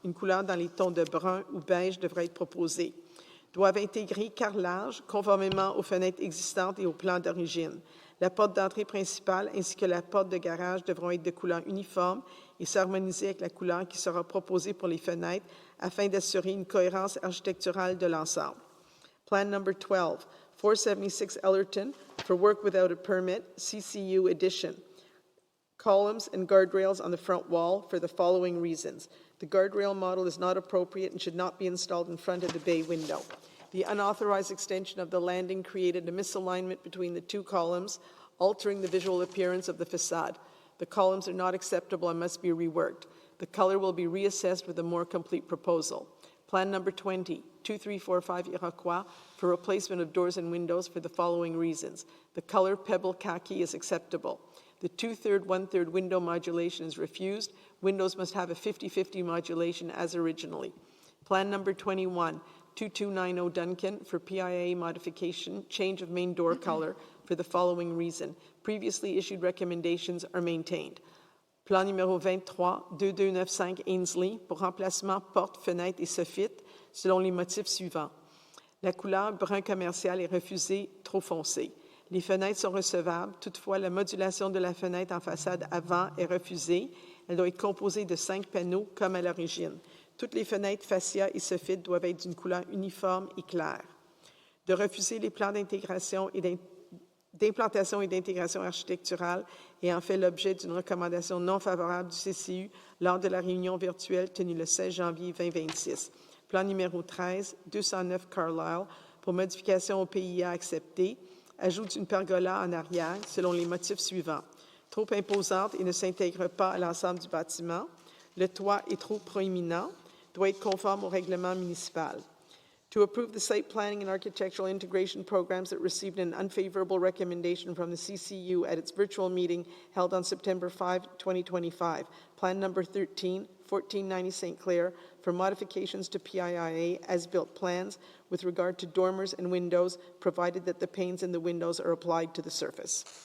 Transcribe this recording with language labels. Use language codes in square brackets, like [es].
[fr] Une couleur dans les tons de brun ou beige devrait être proposée. Doivent intégrer carrelage conformément aux fenêtres existantes et au plan d'origine. La porte d'entrée principale ainsi que la porte de garage devront être de couleur uniforme et s'harmoniser avec la couleur qui sera proposée pour les fenêtres afin d'assurer une cohérence architecturale de l'ensemble. [en] Plan number 12, 476 Ellerton, for work without a permit, CCU addition. Columns and guardrails on the front wall for the following reasons. The guardrail model is not appropriate and should not be installed in front of the bay window. The unauthorized extension of the landing created a misalignment between the two columns, altering the visual appearance of the facade. The columns are not acceptable and must be reworked. The color will be reassessed with a more complete proposal. Plan number 20, 2345 Iroquois, for replacement of doors and windows for the following reasons. The color pebble khaki is acceptable. The 2/3, 1/3 window modulation is refused. Windows must have a 50-50 modulation as originally. Plan number 21, 2290 Duncan, for PIA modification, change of main door color for the following reason. Previously issued recommendations are maintained. [fr] Plan numéro 23, 2295 Ainsley, pour remplacement porte, fenêtre et soffit, selon les motifs suivants. La couleur brun commercial est refusée, trop foncée. Les fenêtres sont recevables, toutefois la modulation de la fenêtre en façade avant est refusée. Elle doit être composée de 5 panneaux comme à l'origine. Toutes les fenêtres fascia et soffit doivent être d'une couleur uniforme et claire. De refuser les plans d'intégration et d'implantation et d'intégration architecturale ayant fait l'objet d'une recommandation non favorable du CCU lors de la réunion virtuelle tenue le 16 janvier 2026. Plan numéro 13, 209 Carlisle, pour modification au PIA accepté, ajout d'une pergola en arrière selon les motifs suivants. Trop imposante et ne s'intègre pas à l'ensemble du bâtiment. Le toit est trop proéminent, doit être conforme au règlement municipal. [en] To approve the site planning and architectural integration programs that received an unfavorable recommendation from the CCU at its virtual meeting held on September 5, 2025. Plan number 13, 1490 St. Clair, for modifications to PIIA as-built plans with regard to dormers and windows, provided that the panes in the windows are applied to the surface.